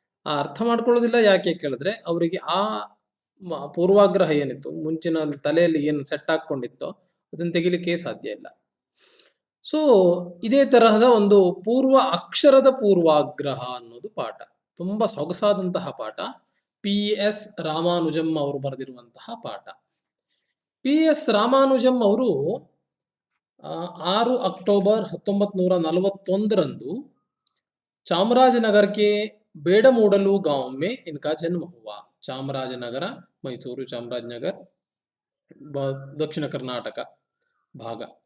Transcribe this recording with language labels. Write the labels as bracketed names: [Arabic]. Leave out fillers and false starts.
[Kannada] ಆ ಅರ್ಥ ಮಾಡ್ಕೊಳ್ಳೋದಿಲ್ಲ ಯಾಕೆ ಕೇಳಿದ್ರೆ, ಅವರಿಗೆ ಆ ಪೂರ್ವಾಗ್ರಹ ಏನಿತ್ತು, ಮುಂಚಿನ ತಲೆಯಲ್ಲಿ ಏನು ಸೆಟ್ ಹಾಕೊಂಡಿತ್ತೋ ಅದನ್ನು ತೆಗಿಲಿಕ್ಕೆ ಸಾಧ್ಯ ಇಲ್ಲ. ಸೊ ಇದೇ ತರಹದ ಒಂದು ಪೂರ್ವ ಅಕ್ಷರದ ಪೂರ್ವಾಗ್ರಹ ಅನ್ನೋದು ಪಾಠ, ತುಂಬಾ ಸೊಗಸಾದಂತಹ ಪಾಠ. PS ರಾಮಾನುಜಂ ಅವರು ಬರೆದಿರುವಂತಹ ಪಾಠ. [Hindi] PS ರಾಮಾನುಜಂ ಅವರು 6 अक्टूबर 1941 चामराजनगर के बेड़मूडलू गांव में इनका जन्म हुआ. [Kannada] चामराजनगर, मैसूरू चामराजनगर, ದಕ್ಷಿಣ ಕರ್ನಾಟಕ ಭಾಗ.